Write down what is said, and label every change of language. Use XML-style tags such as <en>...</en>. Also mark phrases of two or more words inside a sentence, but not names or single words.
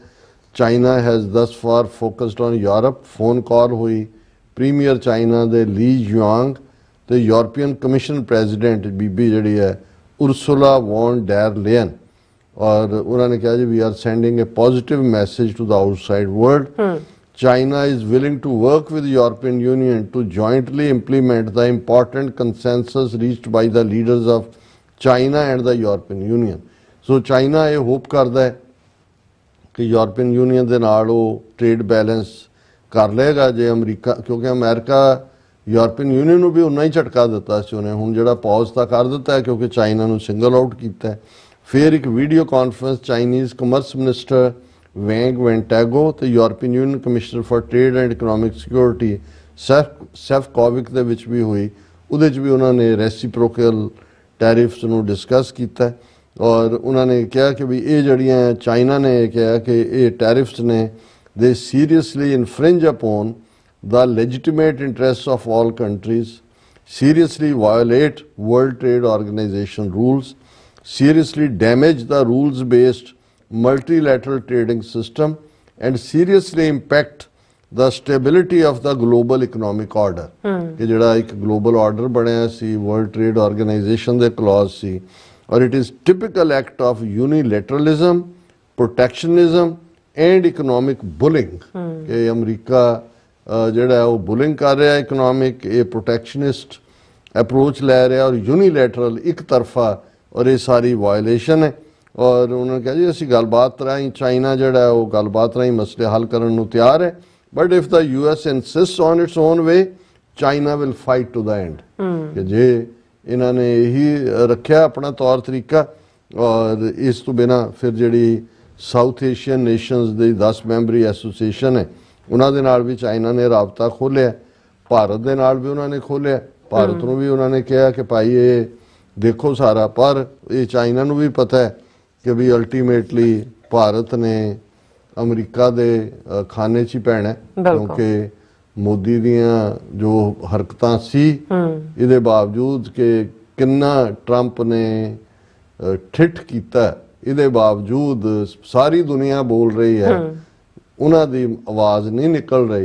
<en>China has thus far focused on Europe. phone call</en> <pa>ਹੋਈ ਪ੍ਰੀਮੀਅਰ ਚਾਈਨਾ ਦੇ ਲੀ ਯੂਆਂਗ ਤੇ</pa> <en>European Commission President</en> <pa>ਬੀਬੀ ਜਿਹੜੀ ਹੈ ਉਰਸੁਲਾ ਵੌਨ ਡੈਰ ਲੇਅਨ। ਔਰ ਉਹਨਾਂ ਨੇ ਕਿਹਾ ਜੀ</pa> <en>we are sending a positive message to the outside world. China is willing to work with the European Union to jointly implement the important consensus reached by the leaders of China and the European Union.</en> <pa>So China ਇਹ ਹੋਪ ਕਰਦਾ ਹੈ ਕਿ ਯੂਰਪੀਅਨ ਯੂਨੀਅਨ ਦੇ ਨਾਲ ਉਹ</pa> <en>trade balance</en> <pa>ਕਰ ਲਏਗਾ ਜੇ ਅਮਰੀਕਾ, ਕਿਉਂਕਿ ਅਮਰੀਕਾ ਯੂਰਪੀਅਨ ਯੂਨੀਅਨ ਨੂੰ ਵੀ ਉਨਾ ਹੀ ਝਟਕਾ ਦਿੱਤਾ ਸੀ ਉਹਨੇ। ਹੁਣ ਜਿਹੜਾ ਪੌਜ਼ ਤਾਂ ਕਰ ਦਿੱਤਾ ਹੈ ਕਿਉਂਕਿ ਚਾਈਨਾ ਨੂੰ</pa> <en>single out</en> <pa>ਕੀਤਾ ਹੈ। ਫਿਰ ਇੱਕ</pa> <en>video conference Chinese commerce minister</en> <pa>ਵੈਂਗ ਵੈਂਟੈਗੋ ਤੇ</pa> <en>European Union Commissioner for Trade and Economic Security</en> <pa>ਸੈਫਕੋਵਿਕ ਦੇ ਵਿੱਚ ਵੀ ਹੋਈ। ਉਹਦੇ 'ਚ ਵੀ ਉਹਨਾਂ ਨੇ</pa> <en>reciprocal tariffs</en> <pa>ਨੂੰ ਡਿਸਕਸ ਕੀਤਾ। ਔਰ ਉਹਨਾਂ ਨੇ ਕਿਹਾ ਕਿ ਵੀ ਇਹ ਜਿਹੜੀਆਂ ਚਾਈਨਾ ਨੇ ਕਿਹਾ ਕਿ ਇਹ ਟੈਰਿਫਸ ਨੇ ਦੇ</pa> <en>seriously infringe upon the legitimate interests of all countries, seriously violate World Trade Organization rules, seriously damage the rules-based multilateral trading system, and seriously impact the stability of the global economic order.</en> <pa>ਕਿ ਜਿਹੜਾ ਇੱਕ</pa> <en>global order</en> <pa>ਬਣਿਆ ਸੀ World Trade Organization ਦੇ clause ਸੀ, ਔਰ</pa> <en>it is typical act of unilateralism, protectionism and economic bullying.</en> <pa>ਕਿ ਅਮਰੀਕਾ ਜਿਹੜਾ ਉਹ ਬੁਲਿੰਗ ਕਰ ਰਿਹਾ ਇਕਨੋਮਿਕ, ਇਹ</pa> <en>protectionist approach</en> <pa>ਲੈ ਰਿਹਾ ਔਰ ਯੂਨੀਲੈਟਰਲ ਇੱਕ ਤਰਫਾ, ਔਰ ਇਹ ਸਾਰੀ ਵਾਇਲੇਸ਼ਨ ਹੈ। ਔਰ ਉਹਨਾਂ ਨੇ ਕਿਹਾ ਜੀ ਅਸੀਂ ਗੱਲਬਾਤ ਰਾਹੀਂ ਚਾਈਨਾ ਜਿਹੜਾ ਉਹ ਗੱਲਬਾਤ ਰਾਹੀਂ ਮਸਲੇ ਹੱਲ ਕਰਨ ਨੂੰ ਤਿਆਰ ਹੈ,</pa> <en>but if the US insists on its own way, China will fight to the end.</en> <pa>ਕਿ ਜੇ ਇਹਨਾਂ ਨੇ ਇਹੀ ਰੱਖਿਆ ਆਪਣਾ ਤੌਰ ਤਰੀਕਾ, ਔਰ ਇਸ ਤੋਂ ਬਿਨਾਂ ਫਿਰ ਜਿਹੜੀ</pa> <en>South Asian Nations</en> <pa>ਦੀ 10 ਮੈਂਬਰੀ ਐਸੋਸੀਏਸ਼ਨ ਹੈ ਉਹਨਾਂ ਦੇ ਨਾਲ ਵੀ ਚਾਈਨਾ ਨੇ ਰਾਬਤਾ ਖੋਲ੍ਹਿਆ, ਭਾਰਤ ਦੇ ਨਾਲ ਵੀ ਉਹਨਾਂ ਨੇ ਖੋਲ੍ਹਿਆ। ਭਾਰਤ ਨੂੰ ਵੀ ਉਹਨਾਂ ਨੇ ਕਿਹਾ ਕਿ ਭਾਈ ਇਹ ਦੇਖੋ ਸਾਰਾ, ਪਰ ਇਹ ਚਾਈਨਾ ਨੂੰ ਵੀ ਪਤਾ ਹੈ ਕਿ ਵੀ ਅਲਟੀਮੇਟਲੀ ਭਾਰਤ ਨੇ ਅਮਰੀਕਾ ਦੇ ਖਾਨੇ 'ਚ ਹੀ ਪੈਣਾ, ਕਿਉਂਕਿ ਮੋਦੀ ਦੀਆਂ ਜੋ ਹਰਕਤਾਂ ਸੀ ਇਹਦੇ ਬਾਵਜੂਦ ਕਿ ਕਿੰਨਾ ਟਰੰਪ ਨੇ ਠਿੱਠ ਕੀਤਾ, ਇਹਦੇ ਬਾਵਜੂਦ ਸਾਰੀ ਦੁਨੀਆ ਬੋਲ ਰਹੀ ਹੈ, ਉਹਨਾਂ ਦੀ ਆਵਾਜ਼ ਨਹੀਂ ਨਿਕਲ ਰਹੀ।</pa>